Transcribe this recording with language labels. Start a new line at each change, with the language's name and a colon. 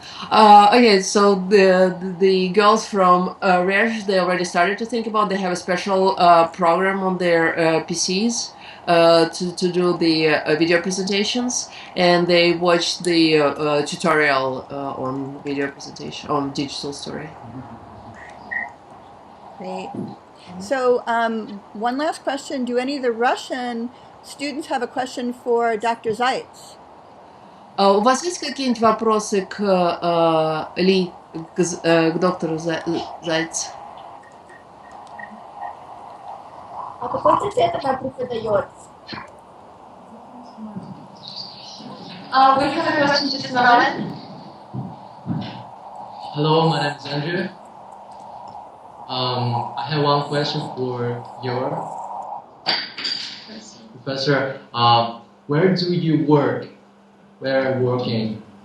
English: Okay, so the girls from Resh, they already started to think about. They have a special program on their PCs to do the video presentations, and they watched the tutorial on video presentation on digital story. Great. So one last question: do any of the Russian students have a question for Dr. Zaitz?
Russian: У вас есть какие-нибудь вопросы к Ли, к доктору Зайцу? А какой предмет она преподает?
English: We have a question just now. Hello, my name is Andrew. I have one question for your professor. Where do you work? Where are you working?